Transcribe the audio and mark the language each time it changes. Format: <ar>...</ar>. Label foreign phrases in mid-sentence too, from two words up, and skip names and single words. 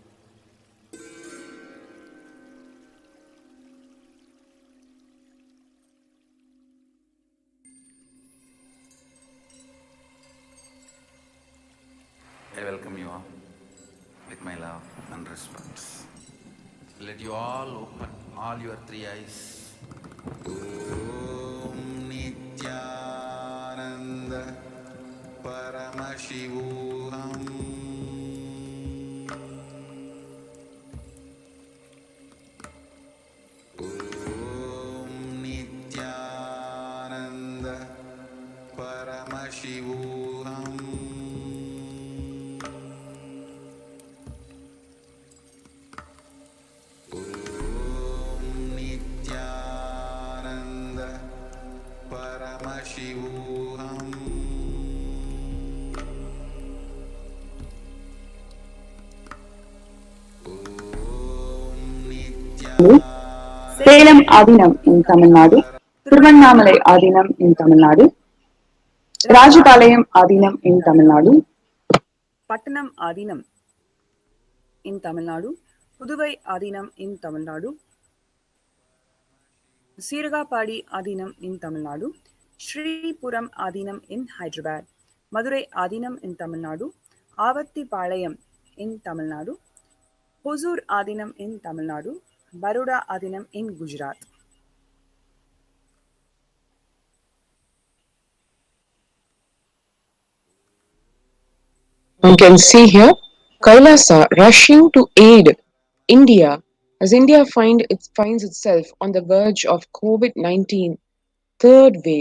<en>I welcome you all with my love and respect. Let you all open all your three eyes.</en> <sa>ॐ नित्यानन्द परमशिवोऽहम्. ॐ नित्यानन्द परमशिवोऽहम्. ॐ नित्यानन्द परमशिवोऽहम्.</sa> <en>Salem Adinam in Tamil Nadu, Tiruvannamalai Adinam in Tamil Nadu, Rajapalayam Adinam in Tamil Nadu, Pattanam Adinam in Tamil Nadu, Puduvai Adinam in Tamil Nadu, Siragapadi Adinam in Tamil Nadu, Sri Puram Adinam in Hyderabad, Madurai Adinam in Tamil Nadu, Avatti Palayam in Tamil Nadu, Hosur Adinam in Tamil Nadu, Baroda Adinam in Gujarat. You can see here Kailasa rushing to aid India as India finds itself on the verge of COVID-19 third wave.</en>